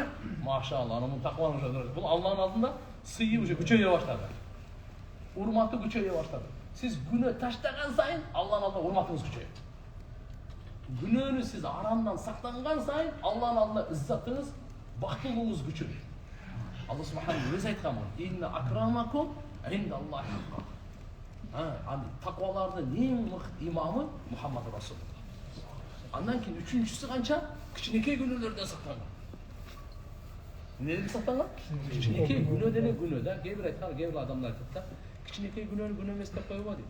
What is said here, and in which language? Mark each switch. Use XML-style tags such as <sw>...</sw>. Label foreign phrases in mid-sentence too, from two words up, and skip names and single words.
<ky>Машалла, анын такваны жөнөтөт. Бул Алланын алдында сыйы уже күчөйө баштады. Урматы күчөйө баштады. Сиз күнөө таштаган сайын Алланын алдында урматыңыз күчөйөт. Күнөөнү сиз арамдан сактанган сайын Алланын алдында иззатыңыз, бактылууңуз күчөйөт. Алла субханалла өзү айткан бул.</ky> <ar>إن أكرمكم عند الله أتقاكم.</ar> <ky>Таквалардын эң мыкты имамы Мухаммад Расулуллах. Андан кийин үчүнчүсү канча? Кичинекей күнөөлөрдөн сактанган. Неден сактанган? Кичинекей күнөө деле күнөө да. Кээ бир айткан, кээ бир адамдар айтат да, кичинекей күнөөнү күнөө эмес деп койбо дейт.</ky>